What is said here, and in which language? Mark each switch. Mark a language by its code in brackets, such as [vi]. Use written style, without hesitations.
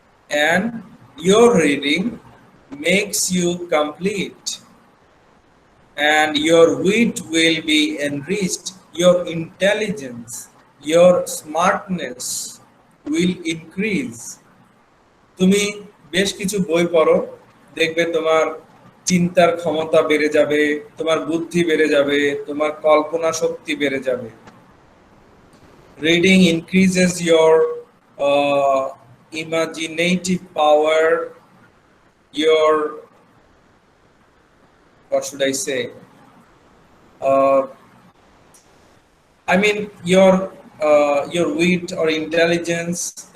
[en] And your reading makes you complete, and your wit will be enriched, your intelligence, your smartness will increase. [bn] তুমি বেশ কিছু বই পড়ো, দেখবে তোমার চিন্তার ক্ষমতা বেড়ে যাবে, তোমার বুদ্ধি বেড়ে যাবে, তোমার কল্পনা শক্তি বেড়ে যাবে। [en] Reading increases your imaginative power, your, what should I say? I mean your wit or intelligence.